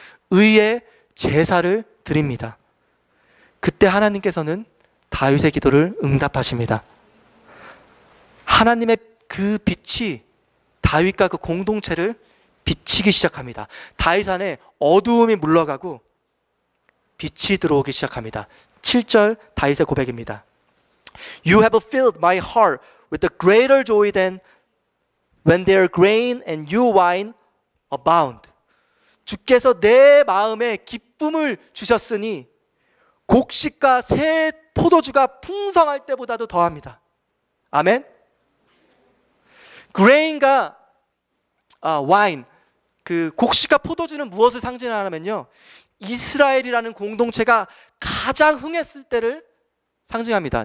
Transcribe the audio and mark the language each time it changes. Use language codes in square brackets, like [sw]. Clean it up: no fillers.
[ko] 의의 제사를 드립니다. 그때 하나님께서는 다윗의 기도를 응답하십니다. 하나님의 그 빛이 다윗과 그 공동체를 비치기 시작합니다. 다윗 안에 어두움이 물러가고 빛이 들어오기 시작합니다. 7절 다윗의 고백입니다. [en] You have filled my heart with a greater joy than when their grain and new wine abound. [ko] 주께서 내 마음에 기쁨을 주셨으니 곡식과 새 포도주가 풍성할 때보다도 더합니다. 아멘. grain과 와인, 그 곡식과 포도주는 무엇을 상징하냐면요, 이스라엘이라는 공동체가 가장 흥했을 때를 상징합니다.